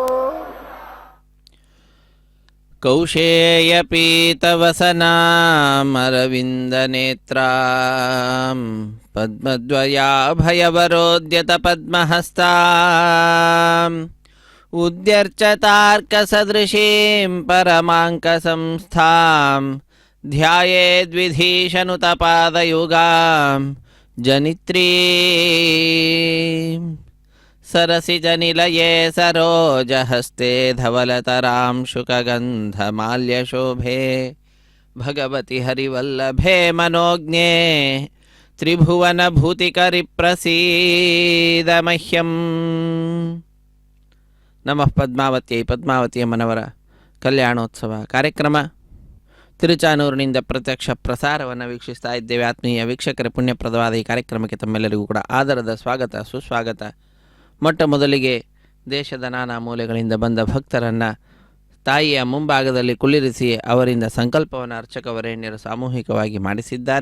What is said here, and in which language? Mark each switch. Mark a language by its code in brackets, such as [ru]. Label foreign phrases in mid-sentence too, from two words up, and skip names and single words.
[sa] కౌశేయపీతవసనామరవిందనేత్రాం పద్మద్వయాభయవరోద్యత పద్మహస్తాం ఉద్యర్చతార్కసదృశీం పరమాంకసంస్థాం ధ్యాయేద్విధీశనుతపాదయుగాం జనిత్రీం सरसिजनिलये सरोजहस्ते धवलतरां शुकगन्धमाल्यशोभे भगवति हरिवल्लभे मनोज्ञे त्रिभुवनभूतिकरिप्रसीद मह्यम्. नमः ಪದ್ಮಾವತಿಯೈ. [kn] ಪದ್ಮಾವತಿಯ ಮನವರ ಕಲ್ಯಾಣೋತ್ಸವ ಕಾರ್ಯಕ್ರಮ ತಿರುಚಾನೂರಿನಿಂದ ಪ್ರತ್ಯಕ್ಷ ಪ್ರಸಾರವನ್ನು ವೀಕ್ಷಿಸ್ತಾ ಇದ್ದೇವೆ. ಆತ್ಮೀಯ ವೀಕ್ಷಕರ ಪುಣ್ಯಪ್ರದವಾದ ಈ ಕಾರ್ಯಕ್ರಮಕ್ಕೆ ತಮ್ಮೆಲ್ಲರಿಗೂ ಕೂಡ ಆದರದ ಸ್ವಾಗತ ಸುಸ್ವಾಗತ. ಮೊಟ್ಟ ಮೊದಲಿಗೆ ದೇಶದ ನಾನಾ ಮೂಲೆಗಳಿಂದ ಬಂದ ಭಕ್ತರನ್ನು ತಾಯಿಯ ಮುಂಭಾಗದಲ್ಲಿ ಕುಳ್ಳಿರಿಸಿ ಅವರಿಂದ ಸಂಕಲ್ಪವನ್ನು ಅರ್ಚಕವರೇಣ್ಯರು ಸಾಮೂಹಿಕವಾಗಿ ಮಾಡಿಸಿದ್ದಾರೆ.